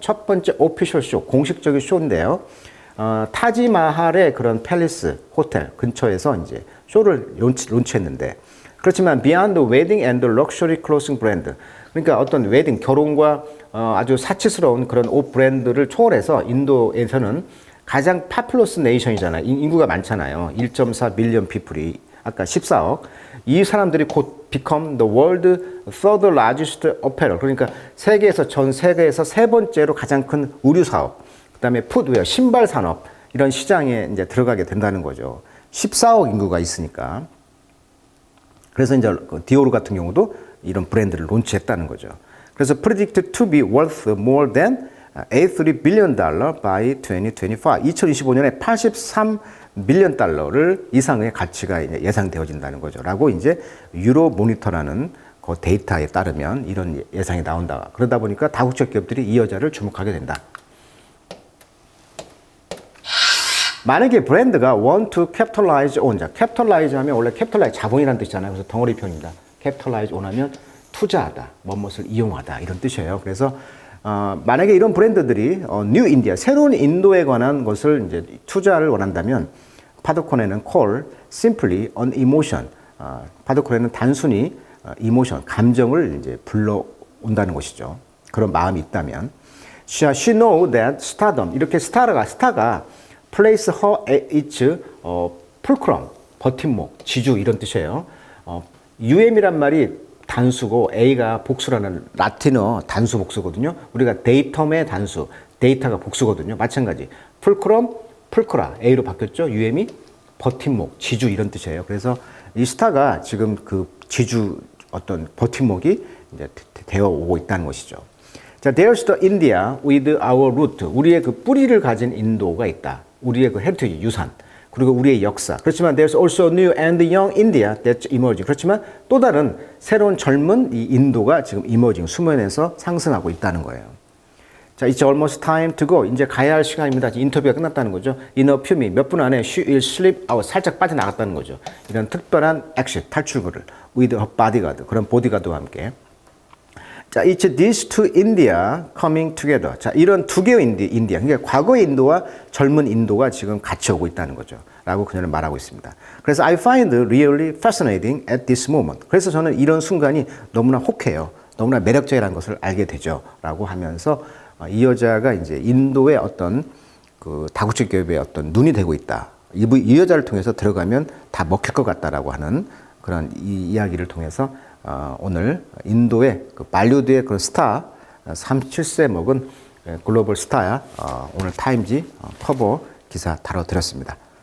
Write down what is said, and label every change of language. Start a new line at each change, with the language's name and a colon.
Korean: 첫 번째 오피셜 쇼, 공식적인 쇼인데요. 타지마할의 그런 팰리스 호텔 근처에서 이제 쇼를 론치했는데 그렇지만 Beyond Wedding and Luxury Clothing 브랜드 그러니까 어떤 웨딩, 결혼과 아주 사치스러운 그런 옷 브랜드를 초월해서 인도에서는 가장 파퓰러스 네이션이잖아요. 인구가 많잖아요. 1.4 밀리언 피플이 아까 14억. 이 사람들이 곧
English: become the world third largest apparel.
Korean: 그러니까 전 세계에서 세 번째로 가장 큰 의류 사업. 그다음에 풋웨어, 신발 산업 이런 시장에 이제 들어가게 된다는 거죠. 14억 인구가 있으니까. 그래서 이제 디오르 같은 경우도 이런 브랜드를 론치했다는 거죠.
English: 그래서 predicted to be worth more than $83 billion by 2025.
Korean: 2025년에 83 빌리언 달러를 이상의 가치가 이제 예상되어진다는 거죠. 라고 이제 유로 모니터라는 그 데이터에 따르면 이런 예상이 나온다. 그러다 보니까 다국적 기업들이 이 여자를 주목하게 된다. 만약에 브랜드가
English: want to capitalize on,
Korean: 자, capitalize 하면 원래 capitalize 자본이라는 뜻이잖아요. 그래서 덩어리 표현입니다. capitalize on 하면 투자하다, 무엇을 이용하다 이런 뜻이에요. 그래서 만약에 이런 브랜드들이 new India, 새로운 인도에 관한 것을 이제 투자를 원한다면 파두코네는
English: call simply on emotion.
Korean: 파두코네는 단순히 emotion, 감정을 이제 불러온다는 것이죠. 그런 마음이 있다면.
English: She know that stardom,
Korean: 이렇게 스타가
English: place her its fulcrum,
Korean: 버팀목, 지주 이런 뜻이에요. UM이란 말이 단수고 A가 복수라는 라틴어 단수 복수거든요. 우리가 데이텀의 단수, 데이터가 복수거든요. 마찬가지. 풀크럼, 풀크라 A로 바뀌었죠. UM이 버팀목, 지주 이런 뜻이에요. 그래서 이 스타가 지금 그 지주 어떤 버팀목이 이제 되어 오고 있다는 것이죠. 자,
English: there's the India with our root.
Korean: 우리의 그 뿌리를 가진 인도가 있다. 우리의 그 헤리티지 유산. 그리고 우리의 역사. 그렇지만
English: there's also new and young India that's emerging.
Korean: 그렇지만 또 다른 새로운 젊은 이 인도가 지금 emerging, 수면에서 상승하고 있다는 거예요.
English: 자, it's almost time to go.
Korean: 이제 가야 할 시간입니다. 인터뷰가 끝났다는 거죠.
English: In a few minutes,
Korean: 몇 분 안에
English: she will slip out,
Korean: 살짝 빠져나갔다는 거죠. 이런 특별한 exit, 탈출구를
English: with her bodyguard,
Korean: 그런 보디가드와 함께.
English: 자, it's these two India coming together.
Korean: 자, 이런 두 개의 인디아, 그러니까 과거의 인도와 젊은 인도가 지금 같이 오고 있다는 거죠. 라고 그녀는 말하고 있습니다.
English: 그래서 I find really fascinating at this moment.
Korean: 그래서 저는 이런 순간이 너무나 혹해요. 너무나 매력적이라는 것을 알게 되죠. 라고 하면서 이 여자가 이제 인도의 어떤 그 다국적 기업의 어떤 눈이 되고 있다. 이 여자를 통해서 들어가면 다 먹힐 것 같다라고 하는 그런 이 이야기를 통해서 오늘 인도의 그 발리우드의 그런 스타 37세 먹은 글로벌 스타야 오늘 타임지 커버 기사 다뤄드렸습니다.